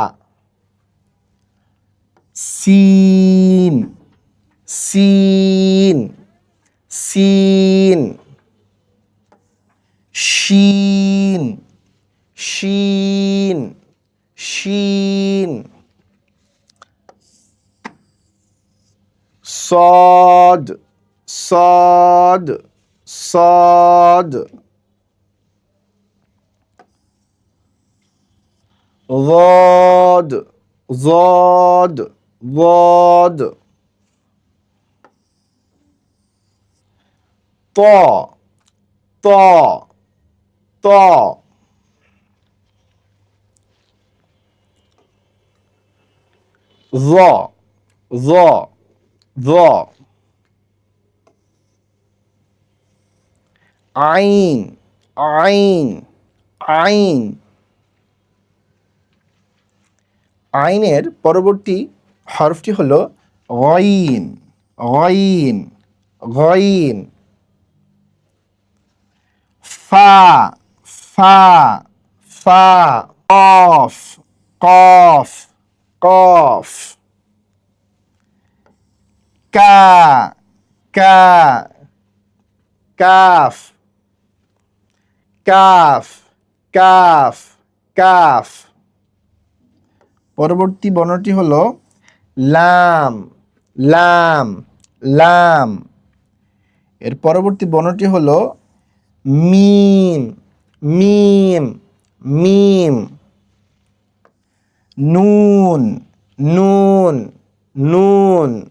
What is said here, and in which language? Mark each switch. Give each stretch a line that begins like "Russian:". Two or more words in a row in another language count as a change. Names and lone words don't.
Bangla: সিন, সিন, সিন। শিন, শিন, শিন।
Arabic: صاد صاد صاد ضاد ضاد ضاد طا طا طا ظا ظا ظا
Bangla: আইন আইন আইন। আইনের পরবর্তী হরফটি হলো গইন, গইন, গইন। ফা, ফা, ফা। কফ, কফ, কফ। কা কা কাফ কাফ কাফ কাফ। পরবর্তী বর্ণটি হলো লাম লাম লাম। এর পরবর্তী বর্ণটি হলো মিম মিম মিম। নুন নুন নুন।